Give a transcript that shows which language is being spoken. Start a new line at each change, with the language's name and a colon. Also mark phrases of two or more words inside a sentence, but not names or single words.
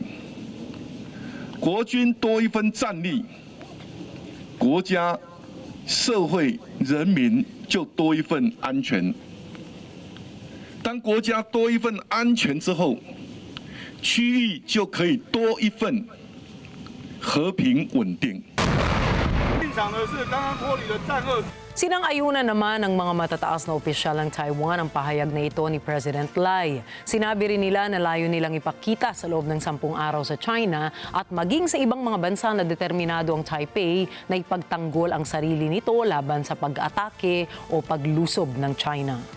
Chinese: 国军多一分战力，国家社会人民就多一份安全。当国家多一份安全之后，区域就可以多一份和平稳定。进场的是刚刚脱离的战恶。
Filipino: Sinang-ayunan naman ng mga matataas na opisyal ng Taiwan ang pahayag na ito ni President Lai. Sinabi rin nila na layo nilang ipakita sa loob ng 10 araw sa China at maging sa ibang mga bansa na determinado ang Taipei na ipagtanggol ang sarili nito laban sa pag-atake o paglusob ng China.